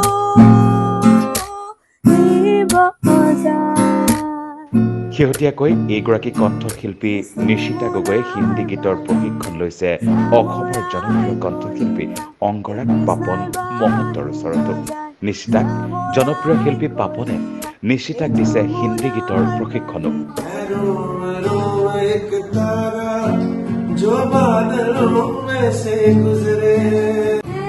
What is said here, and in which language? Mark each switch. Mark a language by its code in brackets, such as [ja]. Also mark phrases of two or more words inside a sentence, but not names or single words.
[as] শেহতীয়াকৈ এইগৰাকী কণ্ঠশিল্পী নিশিতা গগৈয়ে হিন্দী গীতৰ প্ৰশিক্ষণ লৈছে অসমৰ জনপ্ৰিয় কণ্ঠশিল্পী অংগৰাগ পাপন মহন্তৰ ওচৰতো নিশিতাক জনপ্ৰিয় শিল্পী পাপনে নিশিতাক দিছে হিন্দী গীতৰ প্ৰশিক্ষণো [hi] रोम रोम एक तारा जो बादलों में से गुजरे